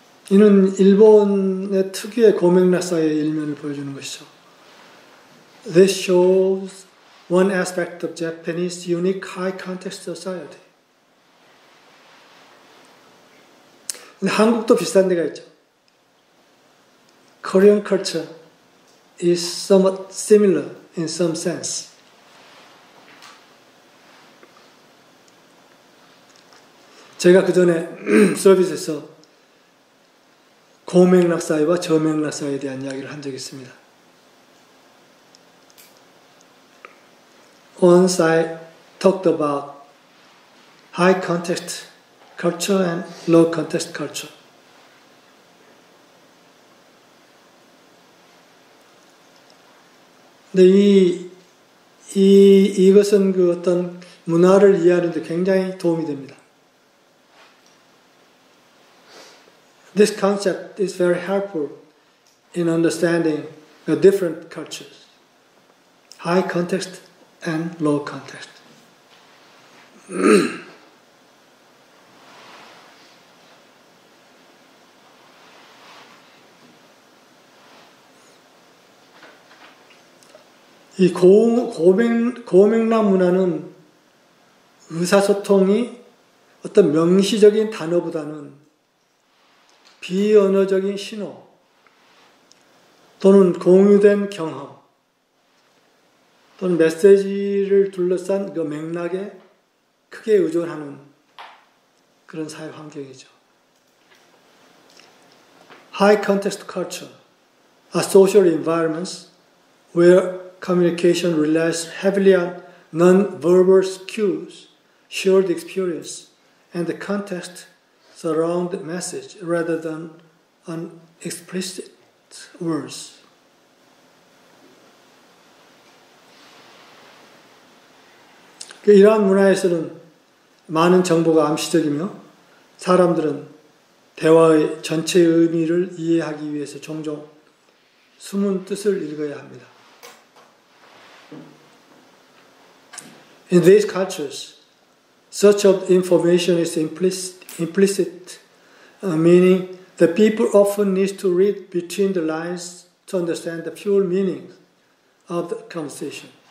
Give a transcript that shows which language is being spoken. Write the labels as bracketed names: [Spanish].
[Korean] 이는 일본의 특유의 고맥락사의 일면을 보여주는 것이죠. [English] This shows one aspect of Japanese unique high context society. [Korean] 근데 한국도 비슷한 데가 있죠. [English] Korean culture is somewhat similar in some sense. [Korean] 제가 그 전에 서비스에서 고맥락사회와 저맥락사회에 대한 이야기를 한 적이 있습니다. [English] Once I talked about high context culture and low context culture. [Korean] 근데 이것은 그 어떤 문화를 이해하는 데 굉장히 도움이 됩니다. [English] This concept is very helpful in understanding the different cultures, high context and low context. [Korean] 이 고맥락 문화는 의사소통이 어떤 명시적인 단어보다는 비언어적인 신호 또는 공유된 경험 또는 메시지를 둘러싼 그 맥락에 크게 의존하는 그런 사회 환경이죠. [English] High context culture are social environments where communication relies heavily on non-verbal cues, shared experience, and the context surround the message rather than on explicit words. [Korean] 이러한 문화에서는 많은 정보가 암시적이며 사람들은 대화의 전체 의미를 이해하기 위해서 종종 숨은 뜻을 읽어야 합니다. [English] In these cultures, such of information is implicit, meaning that people often need to read between the lines to understand the pure meaning of the conversation.